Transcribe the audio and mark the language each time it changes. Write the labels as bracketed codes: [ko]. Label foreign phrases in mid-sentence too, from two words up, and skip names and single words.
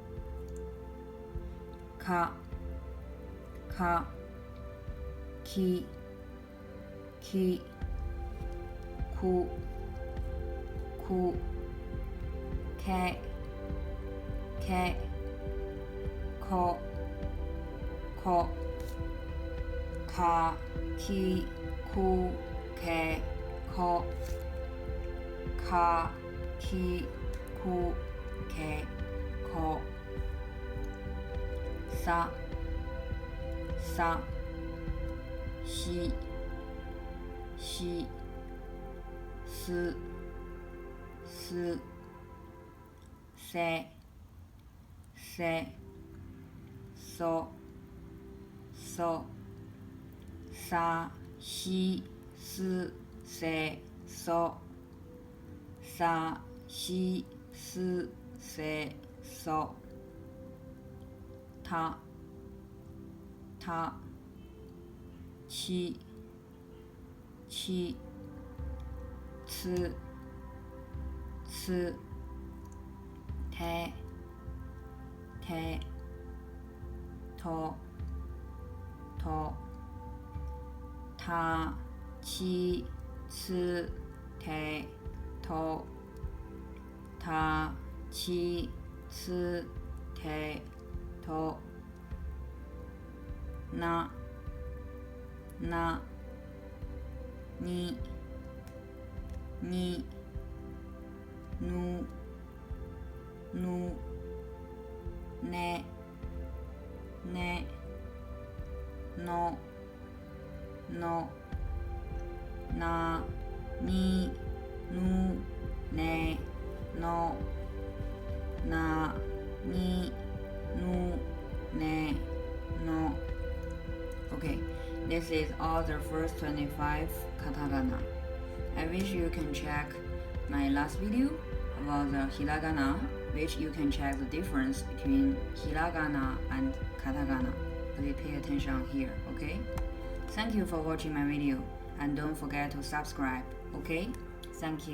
[ja] カ、キ、ク、ケ、コ, カ、キ、ク、ケ、コ、カ、キ、ク、ケ、コ, サ、シ、セ, ソ、サ、シ、セ、ソ、サ、シ、セ、ソ, タ、チ、テ、ト, タ、チ、テ、ト、タ、チ、テ、ト, ナ、ニ、ヌ, ネ、ノ、ナ、ニ、ヌ、ネ、ノ、ナ、ニ、ヌ、ネ、ノ. [en] Okay, this is all the first 25 katakana. I wish you can check my last video about the hiragana, which you can check the difference between hiragana and katakana. Please pay attention here, okay? Thank you for watching my video and don't forget to subscribe, okay?